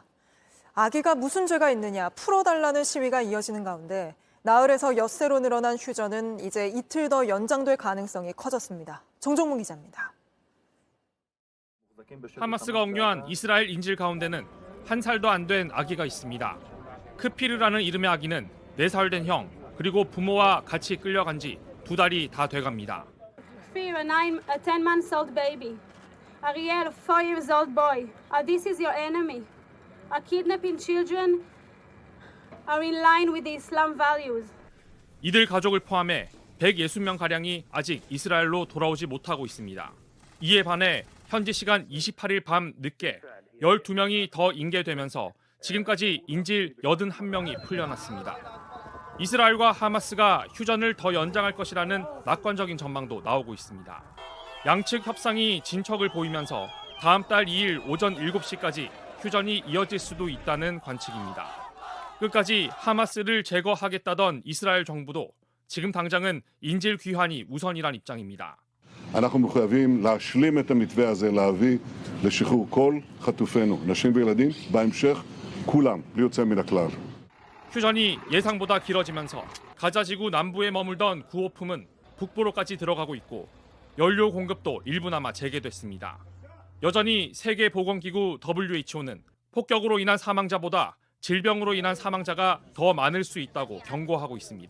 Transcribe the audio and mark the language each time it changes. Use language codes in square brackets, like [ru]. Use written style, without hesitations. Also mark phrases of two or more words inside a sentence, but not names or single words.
[ko] 아기가 무슨 죄가 있느냐 풀어달라는 시위가 이어지는 가운데 나흘에서 엿새로 늘어난 휴전은 이제 이틀 더 연장될 가능성이 커졌습니다. 정종문 기자입니다. 하마스가 억류한 이스라엘 인질 가운데는 1살도 안 된 아기가 있습니다. 크피르라는 이름의 아기는 4살 된 형, 그리고 부모와 같이 끌려간 지 2달이 다 돼갑니다. [en] Fear and I'm a 10-month-old baby. Ariel, a 4-year-old boy. This is your enemy. Kidnapping children are in line with the Islam values. [ko] 이들 가족을 포함해 160명가량이 아직 이스라엘로 돌아오지 못하고 있습니다. 이에 반해 현지 시간 28일 밤 늦게 12명이 더 인계되면서 지금까지 인질 81명이 풀려났습니다. 이스라엘과 하마스가 휴전을 더 연장할 것이라는 낙관적인 전망도 나오고 있습니다. 양측 협상이 진척을 보이면서 다음 달 2일 오전 7시까지 휴전이 이어질 수도 있다는 관측입니다. 끝까지 하마스를 제거하겠다던 이스라엘 정부도 지금 당장은 인질 귀환이 우선이란 입장입니다. [he] אנחנו מחויבים להשלים את המתווה הזה, להביא לשחרור כל חטופינו, נשים וילדים, בהמשך כולם, בלי יוצא מן הכלל. [ko] 휴전이 예상보다 길어지면서 가자 지구 남부에 머물던 구호품은 북부로까지 들어가고 있고 연료 공급도 일부나마 재개됐습니다. 여전히 세계보건기구 WHO는 폭격으로 인한 사망자보다 질병으로 인한 사망자가 더 많을 수 있다고 경고하고 있습니다.